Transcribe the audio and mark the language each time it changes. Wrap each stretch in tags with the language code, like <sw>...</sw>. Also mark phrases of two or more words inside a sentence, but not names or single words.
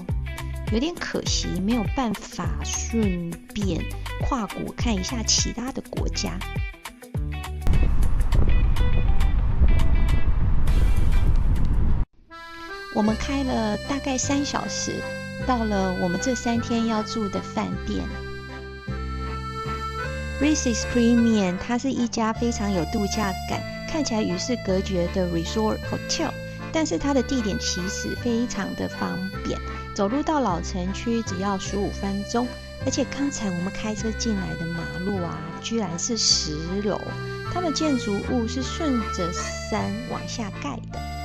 <zh>有點可惜，沒有辦法順便跨國看一下其他的國家。我們開了大概3小時，到了我們這3天要住的飯店。Reese's Premium 它是一家非常有度假感，看起來與世隔絕的</zh> <en>Resort Hotel，</en> <zh>但是它的地點其實非常的方便，走路到老城區只要15分鐘，而且剛才我們開車進來的馬路啊，居然是10樓，它的建築物是順着山往下蓋的。</zh>